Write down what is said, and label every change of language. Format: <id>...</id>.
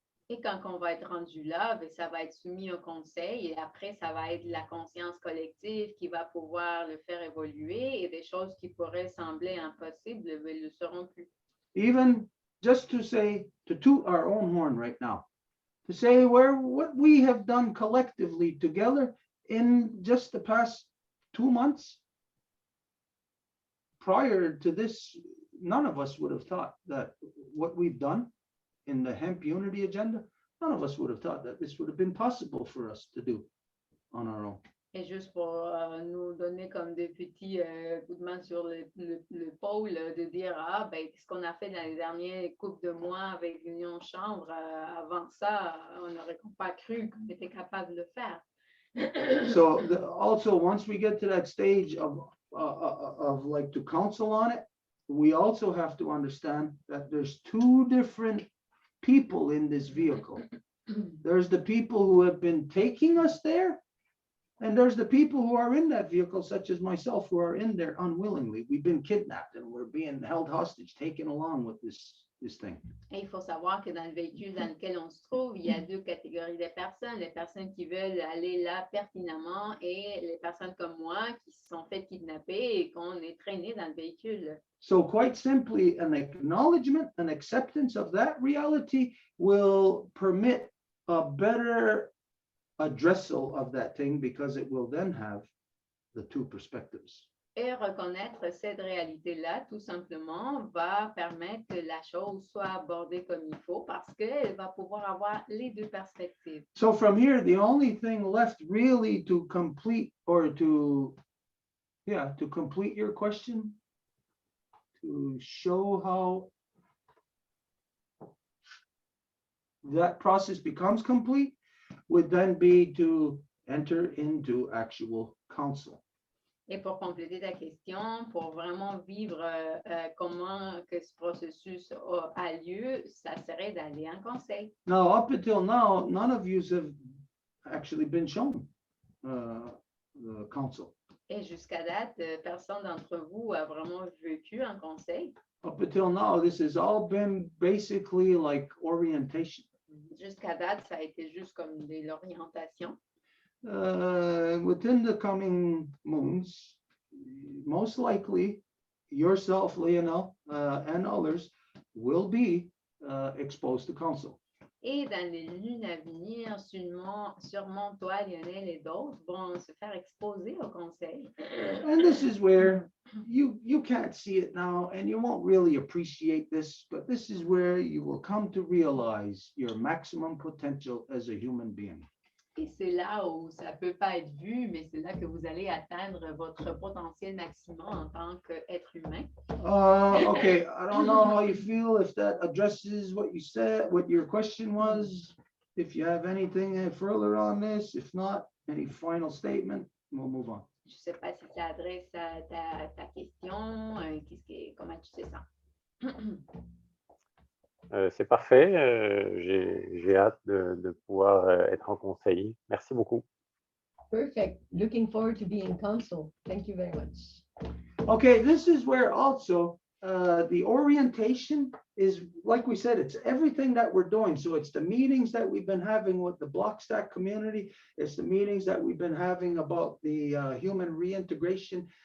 <fr>Et quand on va être rendu là, ben, ça va être soumis au conseil et après, ça va être la conscience collective qui va pouvoir le faire évoluer et des choses qui pourraient sembler impossibles ne le seront plus.</fr> <en>Even just to say, to toot our own horn right now, to say what we have done collectively together in just the past 2 months. Prior to this, none of us would have thought that what we've done in the hemp unity agenda, none of us would have thought that this would have been possible for us to do on our own.</en> <fr>Et juste pour nous donner comme des petits coups de main sur l'épaule, de dire, ah, ben, ce qu'on a fait dans les derniers couples de mois avec l'Union Chambre, avant ça, on n'aurait pas cru qu'on était capable de le faire.</fr> <en>So also, once we get to that stage of like to counsel on it, we also have to understand that there's two different people in this vehicle. There's the people who have been taking us there, and there's the people who are in that vehicle, such as myself, who are in there unwillingly. We've been kidnapped and we're being held hostage, taken along with this thing.</en> <fr>Et il faut savoir que dans le véhicule dans lequel on se trouve, il y a deux catégories de personnes. Les personnes qui veulent aller là pertinemment et les personnes comme moi qui se sont fait kidnapper et qu'on est traîné dans le véhicule.</fr> <en>So quite simply, an acknowledgement, an acceptance of that reality will permit a better addressal of that thing, because it will then have the two perspectives.</en> <fr>Et reconnaître cette réalité-là, tout simplement, va permettre que la chose soit abordée comme il faut parce qu'elle va pouvoir avoir les deux perspectives.</fr> <en>So from here, the only thing left really to complete or to complete your question, to show how that process becomes complete, would then be to enter into actual council.</en> <fr>Et pour compléter ta question, pour vraiment vivre comment que ce processus a lieu, ça serait d'aller en conseil.</fr> <en>Now, up until now, none of you have actually been shown the council.</en> <fr>Et jusqu'à date, personne d'entre vous a vraiment vécu un conseil.</fr> <en>Up until now, this has all been basically like orientation.</en> <fr>Jusqu'à date, ça a été juste comme de l'orientation.</fr> <en>Within the coming moons, most likely yourself, Lionel, and others will be exposed to council.</en> <fr>Et dans les lunes à venir, sûrement toi, Lionel et d'autres vont se faire exposer au conseil.</fr> <en>And this is where you can't see it now and you won't really appreciate this, but this is where you will come to realize your maximum potential as a human being.</en> <fr>Et c'est là où ça ne peut pas être vu, mais c'est là que vous allez atteindre votre potentiel maximum en tant qu'être humain.</fr> <en>Okay, I don't know how you feel, if that addresses what you said, what your question was, if you have anything further on this, if not, any final statement, we'll move on.</en> <fr>Je ne sais pas si ça adresse à ta question, comment tu te sens? C'est parfait. J'ai hâte de pouvoir être en conseil. Merci beaucoup.</fr> <en>Perfect. Looking forward to being in council. Thank you very much. Okay, this is where also the orientation is, like we said, it's everything that we're doing. So it's the meetings that we've been having with the Blockstack community. It's the meetings that we've been having about the human reintegration.</en>